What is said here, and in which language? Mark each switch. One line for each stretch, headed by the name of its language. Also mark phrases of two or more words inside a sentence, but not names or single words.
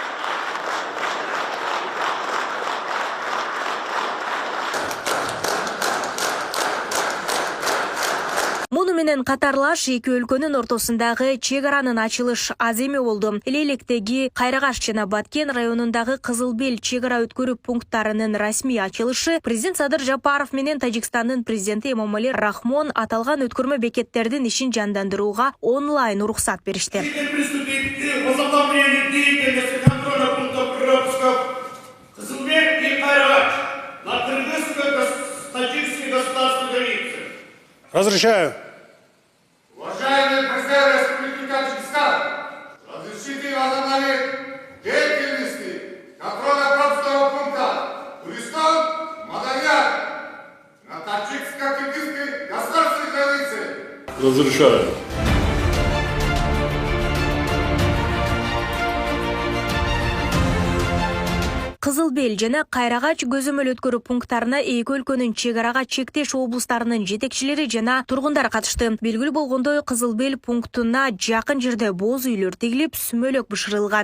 Kyrgyz: Муну менен катарлаш эки өлкөнүн ортосундагы чек аранын ачылыш аз эме болду. Элелектеги Кайрагаш жана Баткен районундагы Кызыл Бел чек ара өткөрүү пункттарынын расмий ачылышы президент Садыр Жапаров менен Тажикстандын президенти Эмомали Рахмон аталган өткөрмө бекеттердин ишин жандандырууга онлайн уруксат беришти.
Russian: Разрешаю. Уважаемый президент Республики Таджикистан, разрешите возобновить деятельности контрольно-пропускного пункта Туристан, Маданьяр на таджикско-кыргызской государственной границе. Разрешаю.
Kyrgyz: Кызыл Бел жана Кайрагач көзөмөл өткөрүү пункттарына эки өлкөнүн чек арага чектеш облустарынын жетекчилери жана тургундар катышты. Белгилүү болгондой, Кызыл Бел пунктуна жакын жерде боз үйлөр тигилип, сүмөлөк бышырылган.